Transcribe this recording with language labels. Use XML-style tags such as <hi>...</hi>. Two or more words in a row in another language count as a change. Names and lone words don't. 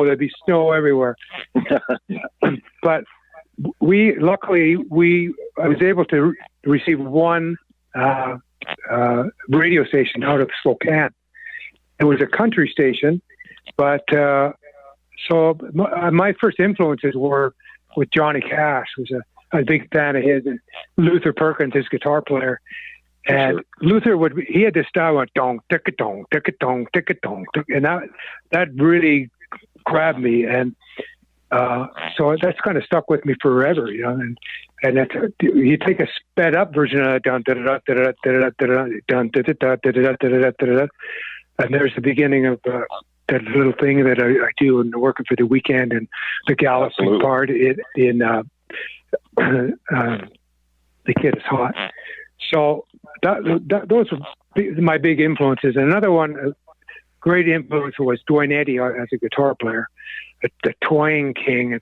<en>There'd be snow everywhere. But luckily I was able to receive one radio station out of Spokane. It was a country station, but so my first influences were with Johnny Cash. Was a big fan of his, and Luther Perkins, his guitar player. And Luther he had this style of dong, ticka dong, ticka dong, ticka dong, and that really grabbed me, and so that's kind of stuck with me forever, And that's, you take a sped up version of dun da da da da da da dun da da da da da da da, and there's the beginning of that little thing that I do and working for the weekend, and the galloping part in The Kid Is Hot. So those were my big influences. And another one, a great influence was Dwayne Eddy as a guitar player, the Twang King.</en>